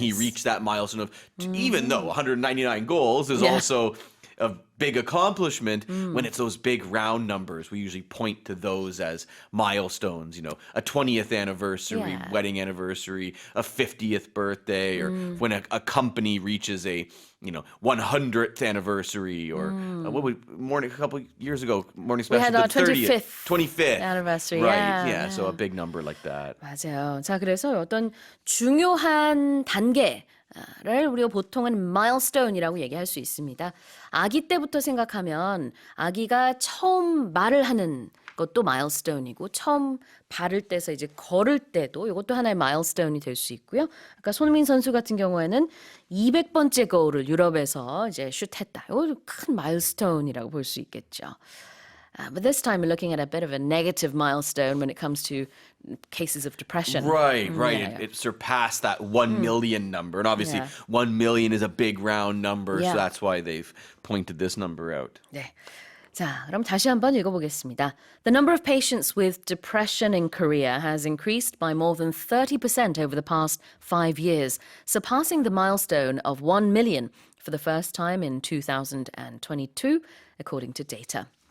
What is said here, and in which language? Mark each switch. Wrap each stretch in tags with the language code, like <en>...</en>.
<en>He reached that milestone of, even though 199 goals is also a big accomplishment, when it's those big round numbers, we usually point to those as milestones, a 20th anniversary, wedding anniversary, a 50th birthday, or when a company reaches a 100th anniversary, or a couple years ago, Morning Special, We had our 25th anniversary. Right, Yeah. so a big number like that.</en> <ko>맞아요. 자, 그래서 어떤 중요한 단계를 우리가 보통은 milestone이라고 얘기할 수 있습니다. 아기 때부터 생각하면 아기가 처음 말을 하는 그것도 milestone이고 처음 발을 떼서 이제 걸을 때도 이것도 하나의 milestone이 될 수 있고요. 아까 손흥민 선수 같은 경우에는 200번째 거울을 유럽에서 이제 슛했다. 이거 큰 milestone이라고 볼 수 있겠죠.</ko> <en>But this time we're looking at a bit of a negative milestone when it comes to cases of depression. Right. Yeah. It surpassed that 1 million number. And obviously, Yeah. 1 million is a big round number, Yeah. so that's why they've pointed this number out.</en> <ko>네. 자, 그럼 다시 한번 읽어보겠습니다.</ko> <en>The number of patients with depression in Korea has increased by more than 30% over the past 5 years, surpassing the milestone of 1 million for the first time in 2022, according to data.</en>